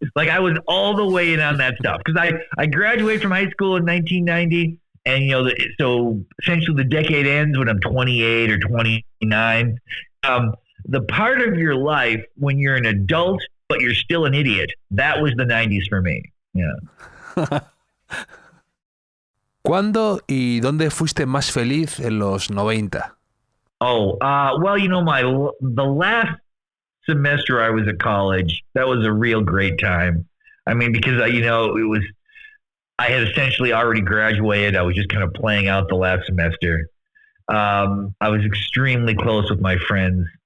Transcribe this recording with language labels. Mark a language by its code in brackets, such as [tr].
[en] Like, I was all the way in on that stuff. Because I graduated from high school in 1990, and, so essentially the decade ends when I'm 28 or 29. The part of your life when you're an adult, but you're still an idiot, that was the 90s for me. Yeah. [es] ¿Cuándo y dónde fuiste más feliz en los 90? [en] Oh, well, the last semester I was at college, that was a real great time. Because, I had essentially already graduated. I was just kind of playing out the last semester. I was extremely close with my friends.